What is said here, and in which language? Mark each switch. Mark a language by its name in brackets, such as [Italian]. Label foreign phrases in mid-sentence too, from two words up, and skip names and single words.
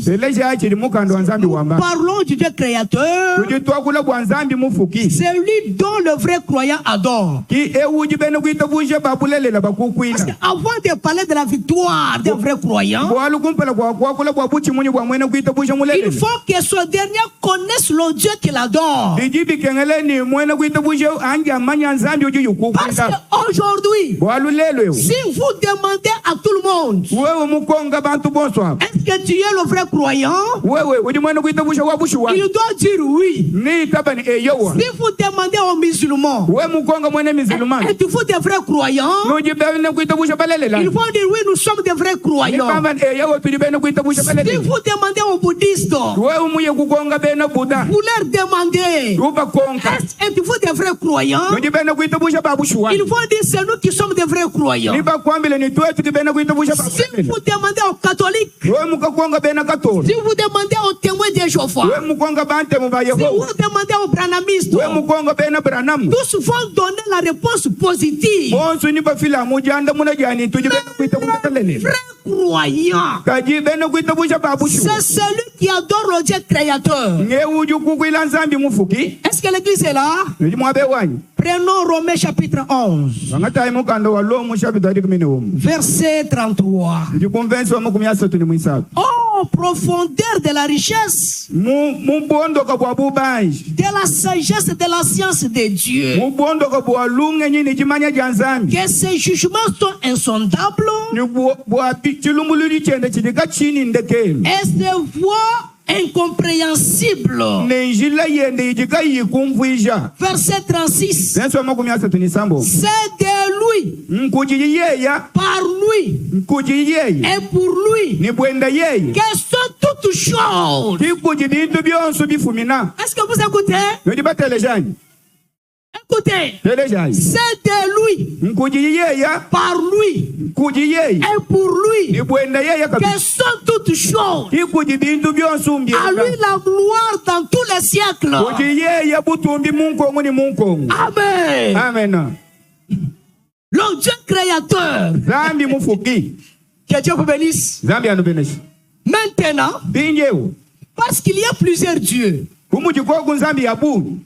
[Chokwe] beleja chili mukanda wa nzambi [French] Nous [Chokwe] wamba [French] parlons du Dieu créateur, [Chokwe] chili twakula kwa nzambi mufuki [French] celui dont le vrai croyant adore. [Chokwe] ki uji bena kuita buji babulelela [French] Parce [Chokwe] bakukwila [French] qu'avant de parler de la victoire des vrais croyants, [Chokwe] bwalu kumpela kwa kwakula kwa buchi munyi bwa mwena kuita buji [French] il [Chokwe] mulelela [French] faut que ce dernier connaisse le Dieu qu'il adore. [Chokwe] bijibi kengeleni mwena kuita buji anje amanya nzambi uji [French] Parce [Chokwe] yukukwila [French] qu'aujourd'hui, [Chokwe] bwalu lelo yo [French] si vous demandez à tout le monde, [Chokwe] wewe mukonga bantu bonso apa [French] est-ce que tu es le vrai croyant? [Chokwe] wewe uji mwena kuita buji wa bushi wa [French] Il doit dire oui. [Chokwe] ni tabani eyowa [French] Si vous demandez aux musulmans, [Chokwe] we mukonga mwene mizilumani [French] êtes-vous des vrais croyants? [Chokwe] nuji bene kuita buji balelela [French] Ils vont dire oui, nous sommes des vrais croyants. [Chokwe] bamba eyowa tuji bene kuita buji [French] Si [Chokwe] balelela [French] vous demandez aux bouddhistes, [Chokwe] wewe muye kukonga bene buda [French] vous leur demandez, [Chokwe] uba konka [French] êtes-vous des vrais croyants? [Chokwe] nuji bene kuita buji babushi wa [French] Ils vont dire c'est nous qui sommes des vrais croyants. [Chokwe] niba kwambile ni tuwe tuji bene kuita buji [French] Si [Chokwe] babulelela [French] vous demandez aux catholiques, [Chokwe] wewe mukakonga bene katolo [French] si vous demandez aux témoins des Jéhovah, [Chokwe] wewe mukonga bante mu ba [French] si [Chokwe] Yehova [French] vous demandez aux branamistes, [Chokwe] wewe mukonga bene Branham [French] tous vont donner la réponse positive. [Chokwe] bonso ni bafila mujanda muna jani tuji bene kuita buji balelela [French] Vrai croyant, [Chokwe] kaji bene kuita buji babushi [French] c'est celui qui adore le Dieu créateur. [Chokwe] nge uji kukwila nzambi mufuki [French] Est-ce que l'église est là? [Chokwe] nuji mwabe wanyi [French] Prenons Romains chapitre 11, [Chokwe] vangatai mukanda wa lomu chapita adi kumine umu [French] verset 33. [Chokwe] ndikumvensi wa makumi asatu ni mwisabu [French] Oh, profondeur de la richesse, [Chokwe] mubondoka bwa bubanji [French] de la sagesse, de la science de Dieu. [Chokwe] mubondoka bwa lunge nyini chimanya ja nzambi [French] Que ses jugements sont insondables [Chokwe] ni bwa chilumbululi chende chilika chini ndekelu [French] et ses voies incompréhensibles. [Chokwe] ne njila yende ijika yikumvwisha [French] Verset 36. [Chokwe] vensi wa makumi asatu ni sambo [French] C'est de lui, [Chokwe] nkuji yeya [French] par lui [Chokwe] nkuji yeye [French] et pour lui [Chokwe] ni bwenda yeye [French] que sont toutes choses. [Chokwe] tikuji bintu byonso bifumina [French] Est-ce que vous écoutez? [Chokwe] nodi batelejani [French] Écoutez. [Chokwe] telejani [French] C'est de lui, [Chokwe] nkuji yeya [French] par lui [Chokwe] nkuji yeye [French] et pour lui [Chokwe] ni bwenda yeye kabisa [French] que sont toutes choses. [Chokwe] tikuji bintu byonso [French] À [Chokwe] mbyenda [French] lui la gloire dans tous les siècles. [Chokwe] kuti yeye butumbi munkongo ni munkongo [French] Amen. [Chokwe] amen [French] Le Dieu créateur. [Chokwe] zambi mufuki [French] Que Dieu vous bénisse. [Chokwe] zambi anu beneshi [French] Maintenant, [Chokwe] binjewu [French] parce qu'il y a plusieurs dieux, [Chokwe] kumuji koku nzambi yabu